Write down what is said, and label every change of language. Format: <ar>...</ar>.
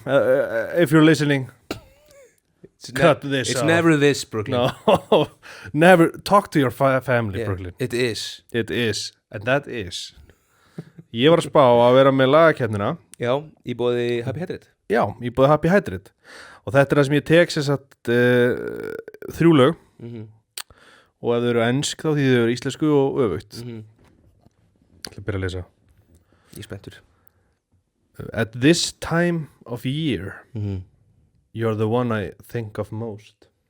<en>If you're listening, cut this off. It's never this, Brooklyn. No, never. Talk to your family, Brooklyn. It is. It is. And that is.</en> <is>Ég var að spá að vera með lagakeppnina. Já, í boði Happy Hydrate. Já, í boði Happy Hydrate. Og þetta er það sem ég tek sem sagt 3 lög. Og ef þau eru ensk þá því þau eru íslensku og öfugt. Ég ætla að byrja að lesa. Ég er spenntur.</is> <en>At this time of year, you're the one I think of most.</en>